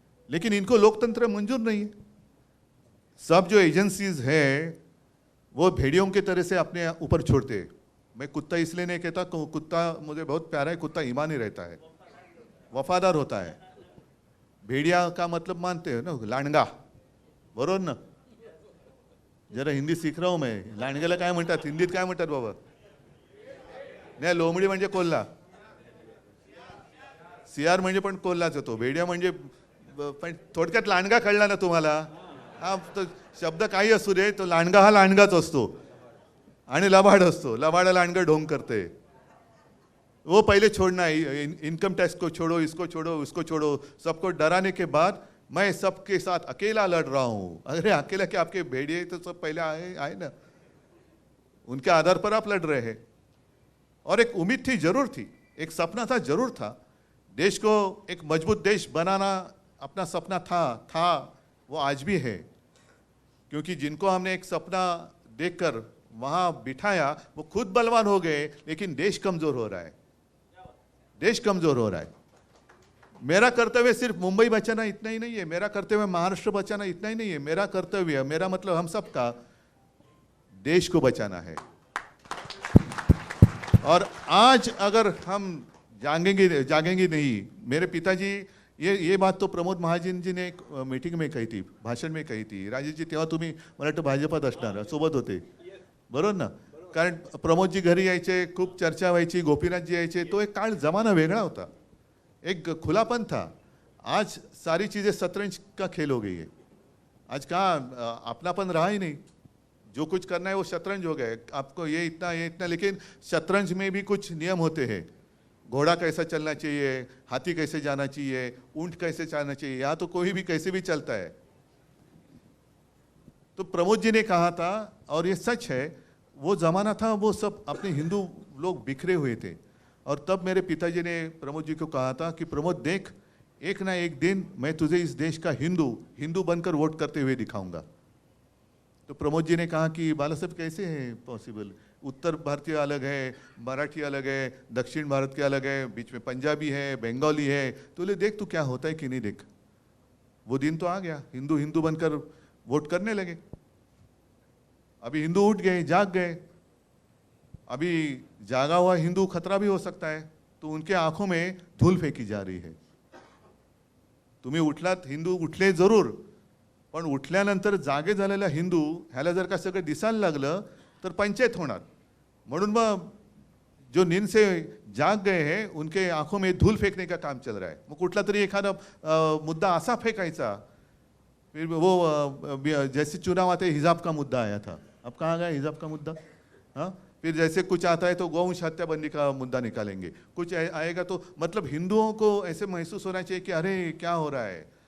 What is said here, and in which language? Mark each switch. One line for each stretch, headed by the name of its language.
Hindi: लेकिन इनको लोकतंत्र मंजूर नहीं है। सब जो एजेंसीज है वो भेड़ियों की तरह से अपने ऊपर छोड़ते हैं। मैं कुत्ता इसलिए नहीं कहता, कुत्ता मुझे बहुत प्यारा है, कुत्ता ईमानी रहता है, वफादार होता है। भेड़िया का मतलब मानते हो ना, लांडगा,
Marathi: बरोबर ना?
Hindi: जरा हिंदी सीख रहा हूं मैं।
Marathi: लांडग्याला काय म्हणतात हिंदीत, काय म्हणतात बाबा? नाही, लोमडी म्हणजे कोल्हा, सियार म्हणजे पण कोल्हाच होतो, भेड़िया म्हणजे पण थोडक्यात लांडगा कळला ना तुम्हाला? हा, तो शब्द काही असू दे, तो लांडगा हा लांडगाच असतो आणि लबाड असतो। लबाड लांडगा ढोंग करते।
Hindi: वो पहले छोड़ना है, इनकम टैक्स को छोड़ो, इसको छोड़ो, उसको छोड़ो, सबको डराने के बाद मैं सबके साथ अकेला लड़ रहा हूँ। अरे अकेला क्या, आपके भेड़िए तो सब पहले आए आए ना, उनके आधार पर आप लड़ रहे हैं। और एक उम्मीद थी, जरूर थी, एक सपना था, जरूर था, देश को एक मजबूत देश बनाना अपना सपना था, वो आज भी है। क्योंकि जिनको हमने एक सपना देखकर वहां बिठाया वो खुद बलवान हो गए, लेकिन देश कमजोर हो रहा है, देश कमजोर हो रहा है। मेरा कर्तव्य सिर्फ मुंबई बचाना इतना ही नहीं है, मेरा कर्तव्य महाराष्ट्र बचाना इतना ही नहीं है, मेरा कर्तव्य, मेरा मतलब हम सबका देश को बचाना है। और आज अगर हम जागेंगे नहीं, मेरे पिताजी ये बात तो प्रमोद महाजन जी ने एक मीटिंग में कही थी, भाषण में कही थी।
Marathi: राजेश जी तेव्हा तुम्ही मला वाटतं भाजपात असणार, सोबत होते बरोबर ना? कारण प्रमोदजी घरी यायचे, खूप चर्चा व्हायची, गोपीनाथजी यायचे, तो एक काळ जमाना वेगळा होता,
Hindi: एक खुलापन था। आज सारी चीज़ें शतरंज का खेल हो गई है। आज कहाँ अपनापन रहा ही नहीं, जो कुछ करना है वो शतरंज हो गया। आपको ये इतना, लेकिन शतरंज में भी कुछ नियम होते हैं। घोड़ा कैसा चलना चाहिए, हाथी कैसे जाना चाहिए, ऊंट कैसे चलना चाहिए, यहाँ तो कोई भी कैसे भी चलता है। तो प्रमोद जी ने कहा था, और ये सच है, वो जमाना था, वो सब अपने हिंदू लोग बिखरे हुए थे। और तब मेरे पिताजी ने प्रमोद जी को कहा था कि प्रमोद देख, एक ना एक दिन मैं तुझे इस देश का हिंदू बनकर वोट करते हुए दिखाऊंगा। तो प्रमोद जी ने कहा कि बाला साहब कैसे है पॉसिबल, उत्तर भारतीय अलग है, मराठी अलग है, दक्षिण भारत के अलग है, बीच में पंजाबी है, बंगाली है, तो ले देख तू क्या होता है कि नहीं देख। वो दिन तो आ गया, हिंदू बनकर वोट करने लगे। अभी हिंदू उठ गए, जाग गए। अभी जागा हुआ हिंदू खतरा भी हो सकता है, तो उनके आंखों में धूल फेंकी जा रही है।
Marathi: तुम्ही उठलात, हिंदू उठले जरूर, पण उठल्यानंतर जागे झालेला हिंदू ह्याला जर का सगळं दिसायला लागलं तर पंचायत होणार। म्हणून मग
Hindi: जो नींद से जाग गए हैं उनके आंखों में धूल फेंकने का काम चल रहा है।
Marathi: मग कुठला तरी एखादा मुद्दा असा फेंकायचा,
Hindi: फिर वो जैसे चुनाव आते हिजाब का मुद्दा आया था, अब कहाँ गया हिजाब का मुद्दा? हाँ, फिर जैसे कुछ आता है तो गौवंश हत्याबंदी का मुद्दा निकालेंगे, कुछ आएगा तो मतलब हिंदुओं को ऐसे महसूस होना चाहिए कि अरे क्या हो रहा है।